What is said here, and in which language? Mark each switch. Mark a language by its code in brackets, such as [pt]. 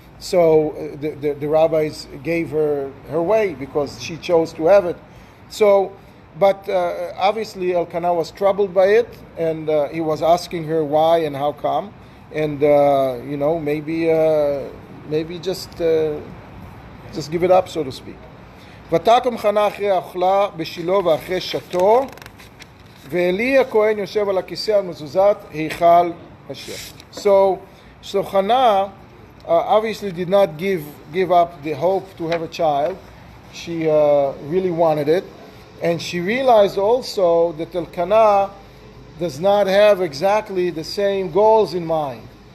[en] So the rabbis gave her way because she chose to have it. So, but obviously Elkanah was troubled by it, and he was asking her why and how come, and maybe just give it up, so to speak. [he] ותקום חנה אחרי אוכלה בשילה ואחרי שתו, ואלי הכהן יושב על הכיסא על מזוזת היכל השם. [en] So Chana obviously did not give up the hope to have a child. She really wanted it, and she realized also that Elkanah does not have exactly the same goals in mind.